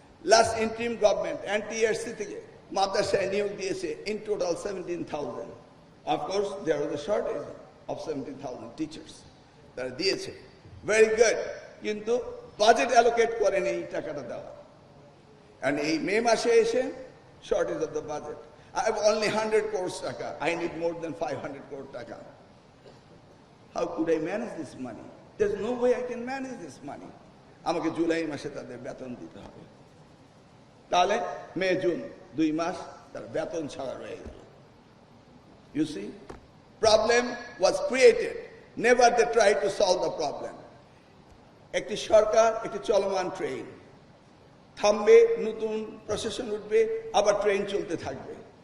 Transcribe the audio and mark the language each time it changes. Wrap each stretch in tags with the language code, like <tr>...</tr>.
<bn>Last interim government NTRC থেকে মাদ্রাসায় নিয়োগ দিয়েছে</bn> <en>in total</en> <bn>17,000।</bn> <en>of course there was a shortage of 17,000 teachers,</en> <bn>তারা দিয়েছে,</bn> <en>very good,</en> <bn>কিন্তু বাজেট অ্যালোকেট করেন এই টাকাটা দেওয়া।</bn> <en>And</en> <bn>এই মে মাসে এসে</bn> <en>shortage of the budget. I have only 100 crores taka. I need more than 500 crore taka. How could I manage this money? There's no way I can manage this money.</en> <bn>আমাকে জুলাই মাসে তাদের বেতন দিতে হবে। তাহলে মে জুন 2 মাস তার বেতন ছাড়া রয়ে গেল।</bn> <en>You see, problem was created. Never they tried to solve the problem.</en> <bn>একটি সরকার একটি চলমান ট্রেন, থামবে, নতুন প্রশাসন উঠবে, আবার ট্রেন চলতে থাকবে।</bn>